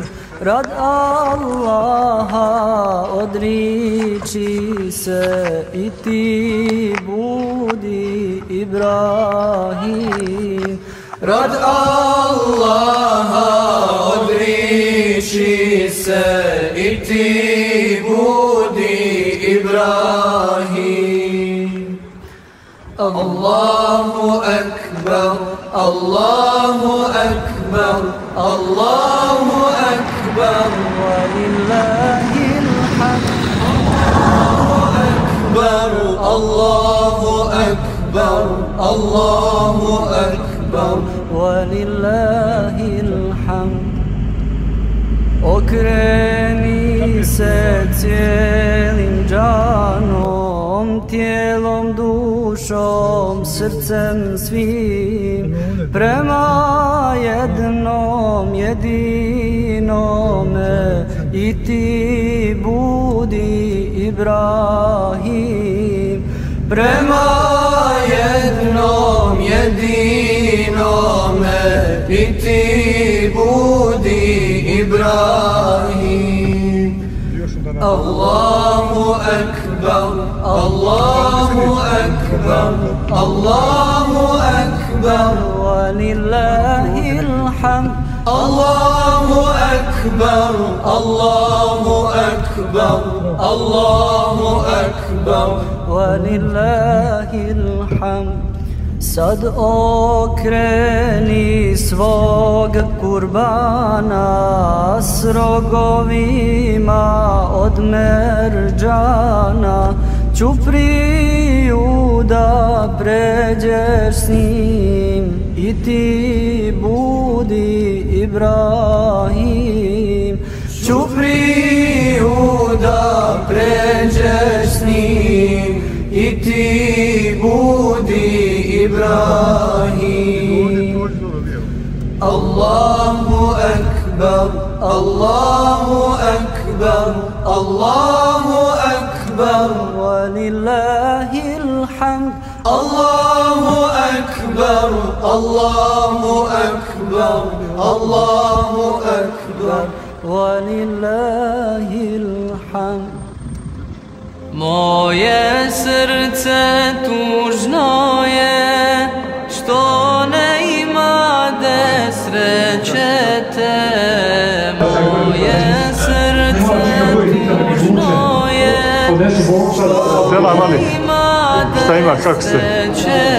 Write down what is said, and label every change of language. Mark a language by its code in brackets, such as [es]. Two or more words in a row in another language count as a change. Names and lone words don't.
[bs] Rad Allaha odriči se i ti budi Ibrahim. Rad Allaha odriči se i ti budi Ibrahim. [ar] الله أكبر، الله أكبر، الله أكبر، ولله الحمد. الله أكبر، الله أكبر، ولله الحمد. [bs] Okreni se cijelim džanom, tijelom, dušom, srcem svim, prema jednom jedinome, i ti budi Ibrahim. Prema jednom jedinome, i ti budi Ibrahim. [ar] الله أكبر، الله أكبر، الله أكبر، ولله الحمد. الله أكبر، الله أكبر، الله أكبر، ولله الحمد. [bs] Sad okreni svog kurbana s rogovima od merđana, čupriju da pređeš s njim, i ti budi Ibrahim. Čupriju da pređeš s njim, i ti budi Ibrahim. [ar] الله أكبر، الله أكبر، الله أكبر، ولله الحمد. الله أكبر، الله أكبر، الله أكبر، ولله الحمد. [bs] Moje srce tužno je što ne imade sreće te. Moje srce tužno je što ne imade sreće te.